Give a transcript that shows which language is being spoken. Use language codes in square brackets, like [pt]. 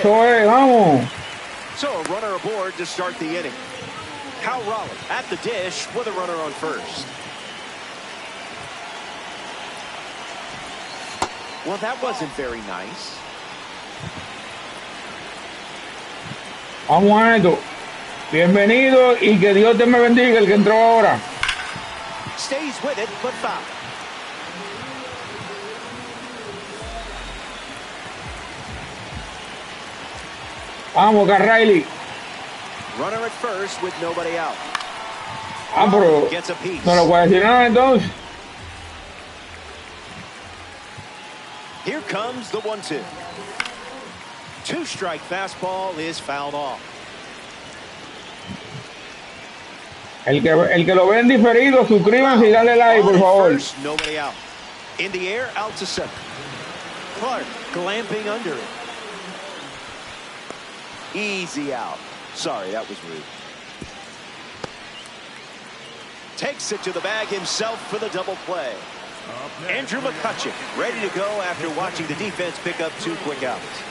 [es] Eso es, vamos. [en] So a runner aboard to start the inning. Kyle Raleigh at the dish with a runner on first. Well, that wasn't very nice. [es] Vamos a esto. Bienvenido y que Dios te me bendiga el que entró ahora. [en] Stays with it, but foul. [es] Vamos, Carriley. [en] Runner at first with nobody out. [es] Ah, pero [en] Gets a piece. [es] no lo puede decir nada entonces. [en] Here comes the 1-2. Two-strike fastball is fouled off. [es] El que lo ven diferido, suscríbanse y dale like, por favor. [en] First, nobody out. In the air, out to center. Clark glamping under it. Easy out. Sorry, that was rude. Takes it to the bag himself for the double play. Andrew McCutcheon ready to go after watching the defense pick up 2 quick outs.